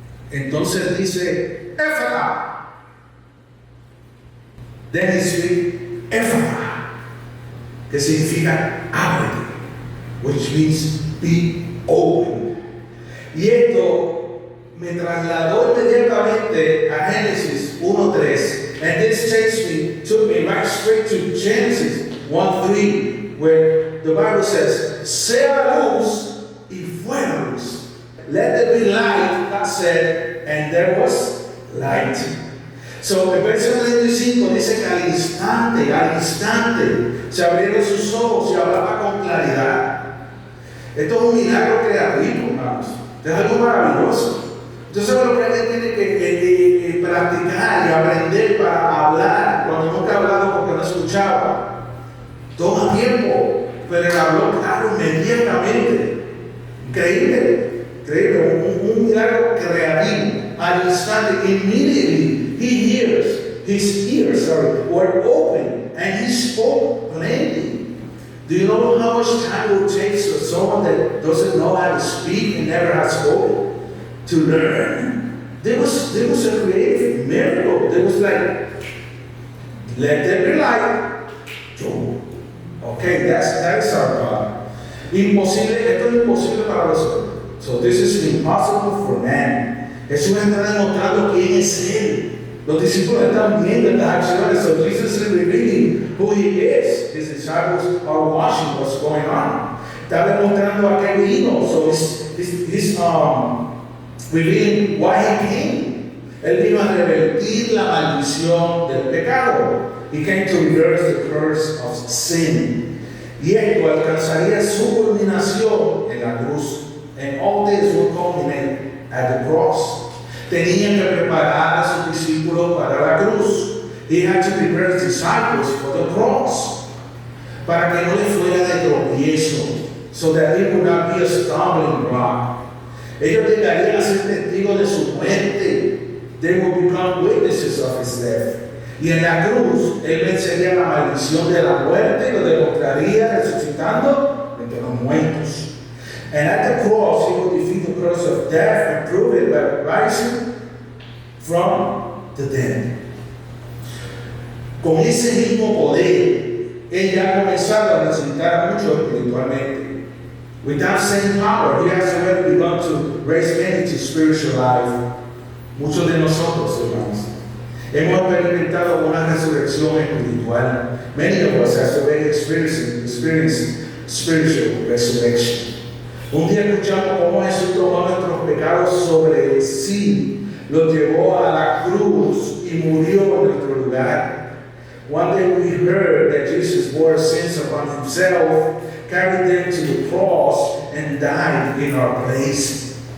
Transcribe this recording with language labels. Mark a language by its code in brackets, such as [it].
[es] Entonces dice, Éfata. [en] Then he speaks, Éfata, [es] que significa ábrete, [en] which means be open. [es] Y esto me trasladó inmediatamente a Génesis 1:3. [en] And this took me right straight to Genesis 1:3, where the Bible says, [es] sea la luz y fuera luz. [en] Let there be light, God said, and there was light. [es] So, el verso 35 dice que al instante, se abrieron sus ojos y hablaba con claridad. Esto es un milagro creativo, hermanos. Esto es algo maravilloso. Entonces, lo que alguien tiene que practicar y aprender para hablar, cuando nunca ha hablado porque no escuchaba, toma tiempo, pero él habló claro inmediatamente. Increíble, un milagro creativo. Al instante, [en] immediately, his ears were open, and he spoke plainly. Do you know how much time it would take for someone that doesn't know how to speak and never has spoken to learn? There was a creative miracle. There was like, let there be light. Okay, that's our God. [es] Imposible, esto es imposible para los hombres. [en] So this is impossible for man. [es] Jesús está demostrando quién es Él. Los discípulos están viendo estas acciones. [en] So Jesus is revealing who He is. His disciples are watching what's going on. [es] Está demostrando a qué vino. [en] So he's revealing why He came. [es] Él vino a revertir la maldición del pecado. [en] He came to reverse the curse of sin. [es] Y esto alcanzaría su culminación en la cruz. [en] And all this will culminate at the cross. [es] Tenían que preparar a sus discípulos para la cruz. [en] He had to prepare his disciples for the cross. [es] Para que no le fuera de tropiezo. [en] So that it would not be a stumbling block. [es] Ellos llegarían a ser testigos de su muerte. [en] They will become witnesses of his death. [es] Y en la cruz, él vencería la maldición de la muerte y lo demostraría resucitando entre los muertos. [en] And at the cross, he will defeat the curse of death and prove it by rising from the dead. [es] Con ese mismo poder, él ya ha comenzado a resucitar mucho espiritualmente. [en] With that same power, he has already begun to raise many to spiritual life. [es] Muchos de nosotros, hermanos, hemos experimentado una resurrección espiritual. [en] Many of us have already experienced spiritual resurrection. [es] Un día escuchamos cómo Jesús tomó nuestros pecados sobre sí, los llevó a la cruz y murió en nuestro lugar. [en] One day we heard that Jesus bore sins upon himself, carried them to the cross, and died in our place.